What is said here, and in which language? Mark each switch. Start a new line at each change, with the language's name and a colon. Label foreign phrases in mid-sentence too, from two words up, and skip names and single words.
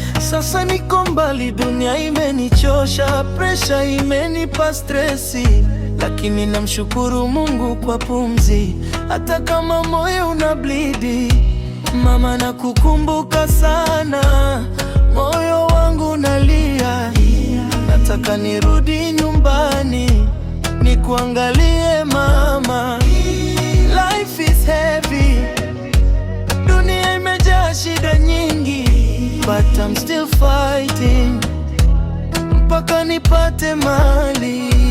Swahili: Sasa niko mbali, dunia imenichosha, pressure imenipa stress, lakini namshukuru Mungu kwa pumzi, hata kama moyo una bleed. Mama, nakukumbuka sana, moyo wangu unalia. Nataka nirudi nyumbani, nikuangalie mama.
English: Life is heavy,
Swahili: dunia imejaa shida nyingi,
English: but I'm still fighting
Swahili: mpaka nipate mali.